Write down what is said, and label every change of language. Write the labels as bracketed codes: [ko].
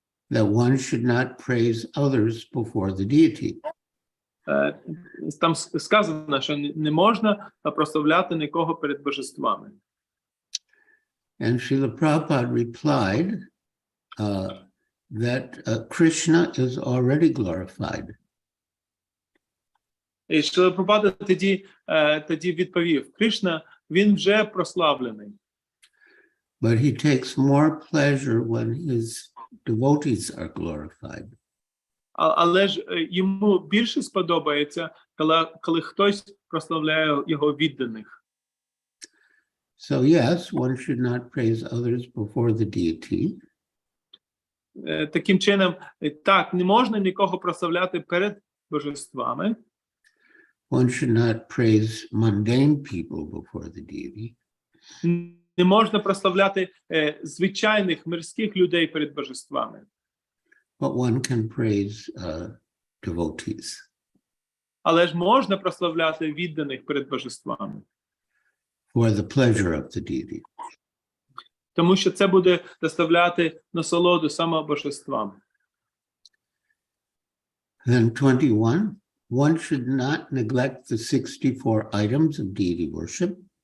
[en] That one should not praise others before the deity. [uk] Там сказано, що не можна прославляти нікого перед божествами. [en] And Srila Prabhupada replied that Krishna is already glorified. [uk] І Шріла Прабхупада тоді відповів: Кришна, він вже прославлений. [en] But he takes more pleasure when his devotees are glorified. [uk] Але ж йому більше сподобається, коли хтось прославляє його відданих. [en] So yes, one should not praise others before the deity. [uk] Таким чином, так, не можна нікого прославляти перед божествами. [en] One should not praise mundane people before the deity. [uk] Не можна прославляти звичайних мирських людей перед божествами. [en] But one can praise devotees. [uk] Але ж можна прославляти відданих перед божествами. [en] For the pleasure of the deity. [uk] Тому що це буде доставляти насолоду саме божествам. [en] Then 21, one should not neglect the 64 items of deity worship.